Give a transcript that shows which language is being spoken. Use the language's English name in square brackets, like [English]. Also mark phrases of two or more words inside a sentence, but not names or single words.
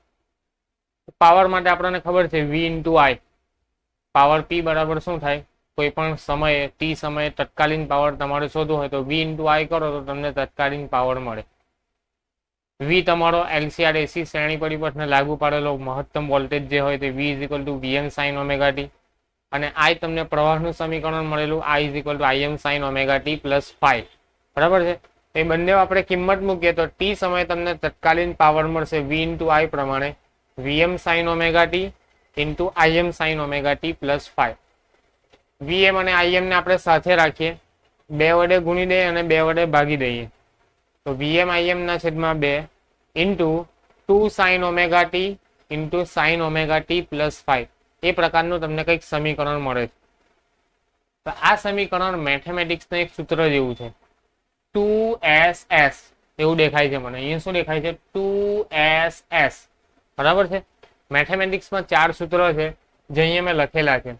[Gujarati] પાવર માટે આપણને ખબર છે V × I, પાવર P બરાબર શું થાય, કોઈ પણ સમયે ટી સમયે તત્કાલીન પાવર તમારે શોધવું હોય તો V × I કરો તો તમને તત્કાલીન પાવર મળે। V તમારો એલસીઆર એસી શ્રેણી પરિપથને લાગુ પાડેલો મહત્તમ વોલ્ટેજ જે હોય તે V = [English] Vm sin omega t, [Gujarati] અને I તમને પ્રવાહનું સમીકરણ મળેલું I = [English] Im sin omega t + phi, [Gujarati] બરાબર છે। એ બંને આપણે કિંમત મૂકીએ તો ટી સમયે તમને તત્કાલીન પાવર મળશે V × I પ્રમાણે [English] Vm sin omega t × Im sin omega t + phi। [Gujarati] Vm અને Im ને આપણે સાથે રાખીએ, 2 વડે ગુણી દઈએ અને 2 વડે ભાગી દઈએ તો Vm Im ના છેદમાં 2 × 2 [English] sin omega t × sin omega t + phi, [Gujarati] એ પ્રકારનું તમને કંઈક સમીકરણ મળે છે। તો આ સમીકરણ મેથેમેટિક્સનું એક સૂત્ર જેવું છે, 2ss એવું દેખાય છે મને। અહીંયા શું દેખાય છે? 2ss, બરાબર છે। મેથેમેટિક્સમાં 4 સૂત્રો છે જે અહીંયા મેં લખેલા છે।